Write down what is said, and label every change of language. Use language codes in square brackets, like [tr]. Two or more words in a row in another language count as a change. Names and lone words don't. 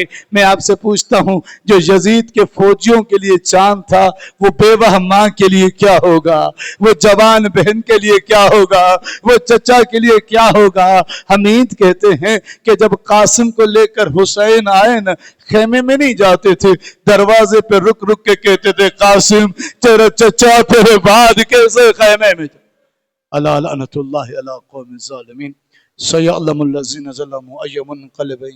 [hi] मैं आपसे पूछता हूं जो यजीद के फौजियों के लिए चांद था वो बेवाह मां के लिए क्या होगा, वो जवान बहन के लिए क्या होगा, वो चचा के लिए क्या होगा। हमीद कहते हैं कि जब कासिम को लेकर हुसैन आए न, खेमे में नहीं जाते थे, दरवाजे पे रुक रुक के कहते थे कासिम तेरा चचा तेरे बाद कैसे खेमे में। [ar] الا لعنۃ اللہ علی قوم الظالمین سیعلم الذین ظلموا ای منقلب